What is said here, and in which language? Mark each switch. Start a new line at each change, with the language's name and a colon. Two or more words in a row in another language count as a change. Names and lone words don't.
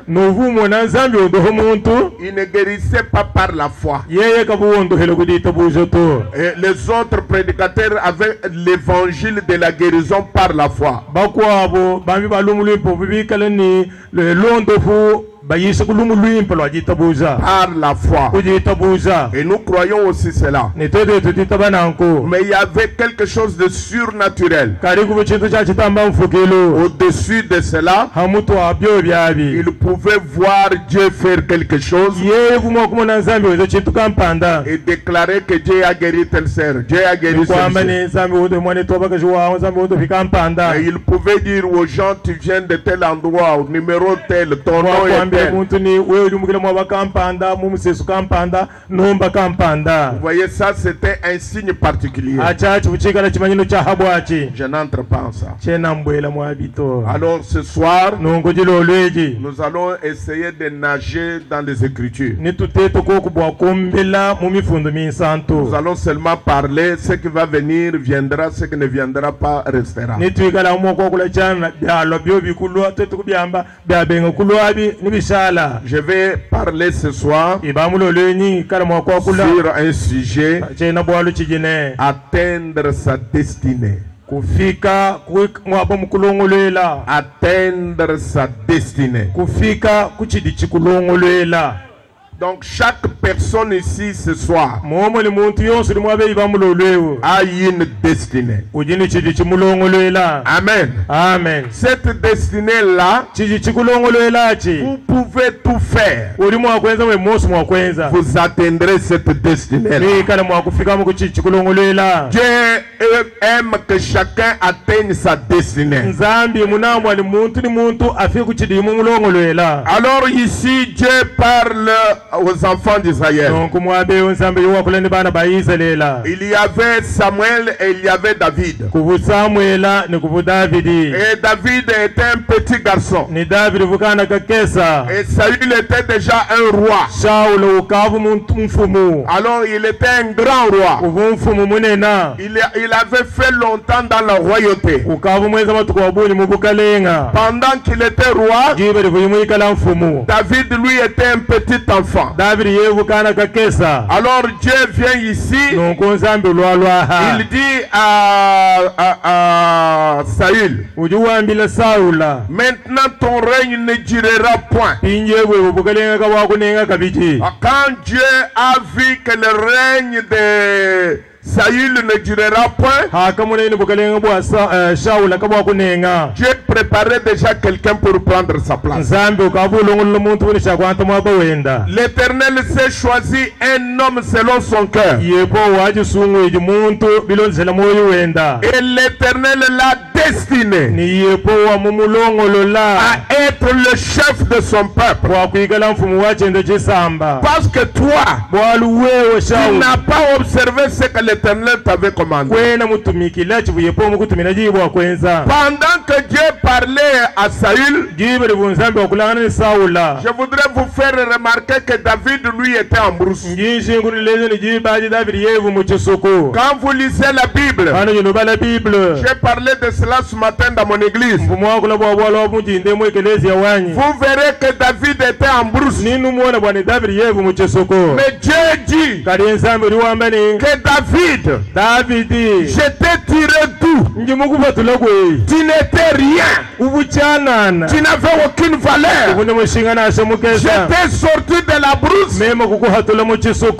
French: Il ne guérissait pas par la foi. Et les autres prédicateurs avaient l'évangile de la guérison par la foi.
Chokwe: bayise kulumu lwimpe lwajitabuza
French: par la foi.
Chokwe: kujitabuza
French: Et nous croyons aussi cela.
Chokwe: nitwete tutitabananko
French: Mais il y avait quelque chose de surnaturel.
Chokwe: kali kuba chintu cha chitamba mfukilo
French: Au-dessus de cela,
Chokwe: hamutu abyo byabi
French: il pouvait voir Dieu faire quelque chose
Chokwe: yeye kumwa kumona nzambi wezo chintu kampanda
French: et déclarer que Dieu a guéri telle sœur, Dieu a guéri
Chokwe: kwamba
French: celle-ci.
Chokwe: ni nzambi wote mwane toba kashwa nzambi wote fikampanda
French: Et il pouvait dire aux gens, tu viens de tel endroit, au numéro tel, ton nom est
Chokwe: kwambia
French: tel.
Chokwe: muntu ni wewe ulimukile mwa bakampanda mumusesu kampanda nomba kampanda
French: Vous voyez, ça c'était un signe particulier.
Chokwe: achachi buchikala chimanyino cha habwachi
French: Je n'entre pas en ça.
Chokwe: chena mbwela mwa bito
French: Alors ce soir,
Chokwe: nongojilo lweji
French: nous allons essayer de nager dans les Écritures.
Chokwe: nituteto kokubwa kumbela mu mifundo minsantu
French: Nous allons seulement parler, ce qui va venir viendra, ce qui ne viendra pas restera.
Chokwe: nitwikala mu kokula chana byalo byo bikulwa tetu kubyamba byabenga kulwabi nibishala
French: Je vais parler ce soir
Chokwe: ibamulo lwenyi kala mwa kokula
French: sur un sujet,
Chokwe: chena bwalo chijine
French: atteindre sa destinée.
Chokwe: kufika mwabo mukulongolwela
French: Atteindre sa destinée.
Chokwe: kufika kuchidi chikulongolwela
French: Donc chaque personne ici ce soir
Chokwe: momo ni muntu yonse ni mwabe ibamulo lwewo
French: a une destinée.
Chokwe: kujini chidi chimulongolwela
French: Amen.
Chokwe: amen
French: Cette destinée-là,
Chokwe: chidi chikulongolwela chi
French: vous pouvez tout faire.
Chokwe: uli mwakwenza we mosi mwakwenza
French: Vous atteindrez cette destinée-là.
Chokwe: nikala mwakufika mu kuchidi chikulongolwela
French: Dieu aime que chacun atteigne sa destinée.
Chokwe: nzambi munamwa ni muntu afike kuchidi mumulongolwela
French: Alors ici, Dieu parle aux enfants d'Israël.
Chokwe: donc mwabe nzambi yowakulani bana ba Israela
French: Il y avait Samuel et il y avait David.
Chokwe: kuvu Samuela ni kuvu Davidi
French: Et David était un petit garçon.
Chokwe: ni Davidi vukana kakesa
French: Et Saül était déjà un roi.
Chokwe: Shaulo ukavu mfumu
French: Alors il était un grand roi.
Chokwe: uvu mfumu munena
French: Il avait fait longtemps dans la royauté.
Chokwe: ukavu mweza matuku wabunyi mubukalenga
French: Pendant qu'il était roi,
Chokwe: jibali vuyimwikala mfumu
French: David lui était un petit enfant.
Chokwe: Davidi yevukana kakesa
French: Alors Dieu vient ici.
Chokwe: nonko nzambi lwalwaha
French: Il dit à Saül,
Chokwe: ujuwambila Saula
French: maintenant ton règne ne durera point.
Chokwe: pinjebwe bubukalenga kawakunenga kabiji
French: Quand Dieu a vu que le règne de Saül ne durera point,
Chokwe: hakamuneni bukalenga bwa Shaula kabwakunenga
French: Dieu préparait déjà quelqu'un pour prendre sa place.
Chokwe: nzambi ukavulongolola muntu wuni shakwanta mwaba wenda
French: L'Éternel s'est choisi un homme selon son cœur.
Chokwe: yepo wajisunguiji muntu bilonzela moyo wenda
French: Et l'Éternel l'a destiné
Chokwe: ni yepo wa mumulongolola
French: à être le chef de son peuple.
Chokwe: wakwikala mfumu wa chendo chisamba
French: Parce que toi,
Chokwe: bwaluwewe
French: tu
Chokwe: Shaula
French: n'as pas observé ce que l'Éternel t'avait commandé.
Chokwe: kwena mutumikila chivuyepo mukutumila jibwa kwenza
French: Pendant que Dieu parlait à Saül,
Chokwe: jibali bunzambi wakulangana ni Saula
French: je voudrais vous faire remarquer que David, lui, était en brousse.
Chokwe: njinshingunilezo ni jibaji Davidi yevu muchisuku
French: Quand vous lisez la Bible,
Chokwe: ano jinoba
French: la Bible j'ai parlé de cela ce matin dans mon église.
Chokwe: mfumu wakula bwabwala wamujinde mu ekelezia wanyi
French: Vous verrez que David était en brousse.
Chokwe: ninu muona bwani Davidi yevu muchisuku
French: Mais Dieu dit
Chokwe: kali nzambi uliwambani
French: que David,
Chokwe: Davidi
French: je t'ai tiré d'où?
Chokwe: njimukuvatula kwei
French: Tu n'étais rien.
Chokwe: uvuchanana
French: Tu n'avais aucune valeur.
Chokwe: uvune mushingana
French: Je
Chokwe: ashemukesa
French: t'ai sorti de la brousse
Chokwe: mema kukuhatula muchisuku